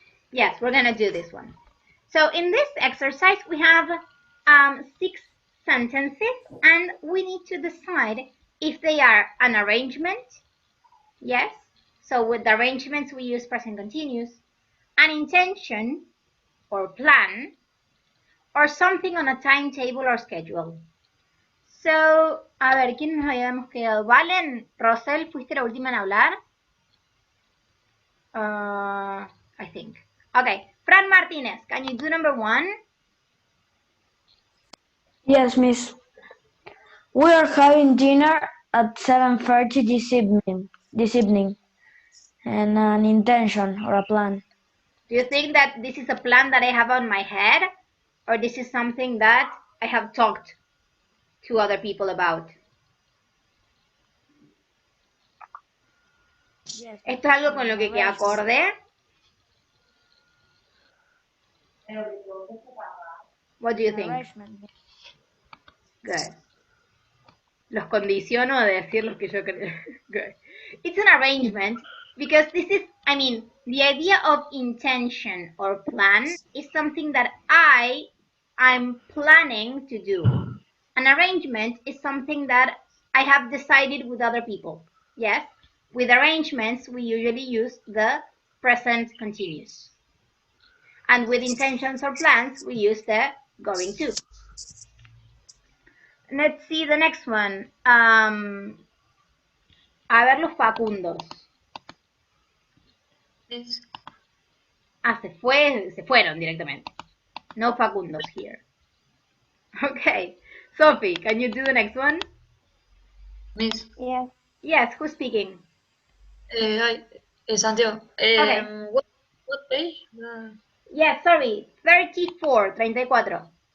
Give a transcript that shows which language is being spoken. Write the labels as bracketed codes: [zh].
[en] Yes, we're gonna do this one. So in this exercise, we have 6 sentences, and we need to decide if they are an arrangement. Yes. So with the arrangements, we use present continuous, an intention or plan, or something on a timetable or schedule. [es] So, a ver, ¿quién nos habíamos quedado? Valen, Rosel, ¿fuiste la última en hablar? [en] I think. Okay, Fran Martinez, can you do number 1? Yes, Miss. We are having dinner at 7:30 this evening. And an intention or a plan. Do you think that this is a plan that I have on my head? Or this is something that I have talked to other people about? Yes. [es] ¿Esto es algo con lo que acordé? [en] What do you think? Good. [es] Los condiciono de decir lo que yo creo. [en] Good. It's an arrangement because this is, I mean, the idea of intention or plan is something that I'm planning to do. An arrangement is something that I have decided with other people. Yes? With arrangements, we usually use the present continuous. And with intentions or plans, we use the going to. Let's see the next one. [es] A ver los Facundos. Ah, se fueron directamente. [en] No Facundos here. Okay. Sophie, can you do the next one? Miss. Yes. Yes, who's speaking? Hi, Santiago. Okay. What page? Yes, sorry. 34, 34.